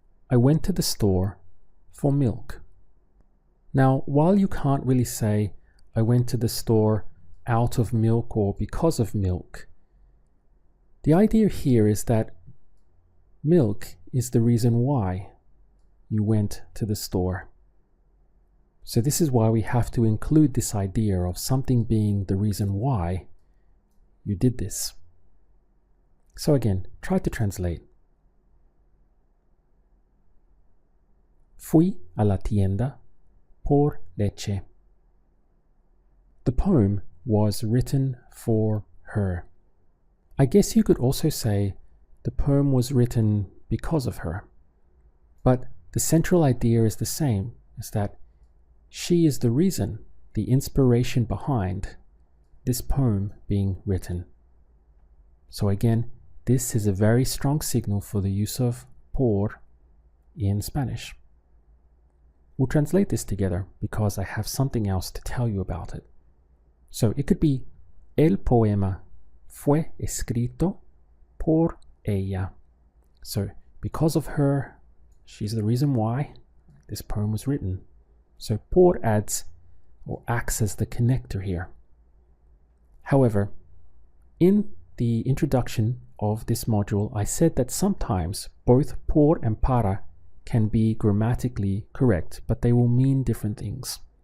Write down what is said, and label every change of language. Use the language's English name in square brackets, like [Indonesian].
[English] I went to the store for milk. Now, while you can't really say, I went to the store out of milk or because of milk, the idea here is that milk is the reason why you went to the store. So this is why we have to include this idea of something being the reason why you did this. So again, try to translate. [Spanish] Fui a la tienda por leche. [English] The poem was written for her. I guess you could also say the poem was written because of her. But the central idea is the same, is that she is the reason, the inspiration behind this poem being written. So again, this is a very strong signal for the use of por in Spanish. We'll translate this together because I have something else to tell you about it. So it could be [Spanish] el poema fue escrito por ella. [English] So because of her, she's the reason why this poem was written. So por adds or acts as the connector here. However, in the introduction of this module, I said that sometimes both por and para can be grammatically correct, but they will mean different things.